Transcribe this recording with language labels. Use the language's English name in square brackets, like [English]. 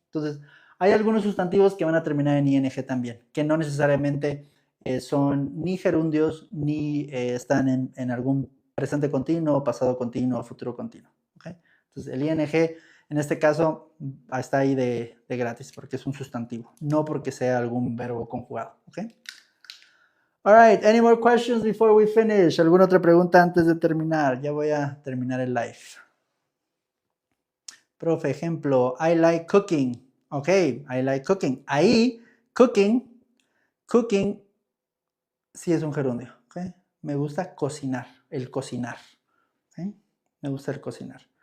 [Spanish] Entonces, hay algunos sustantivos que van a terminar en ing también, que no necesariamente son ni gerundios ni están en algún presente continuo, pasado continuo, futuro continuo. ¿Okay? Entonces, el ing en este caso está ahí de gratis porque es un sustantivo, no porque sea algún verbo conjugado. ¿Okay? [English] All right, any more questions before we finish? [Spanish] ¿Alguna otra pregunta antes de terminar? Ya voy a terminar el live. Profe, ejemplo, [English] I like cooking. Ok, I like cooking. [Spanish] Ahí, cooking sí es un gerundio. Okay? Me gusta cocinar, el cocinar. Okay? Me gusta el cocinar.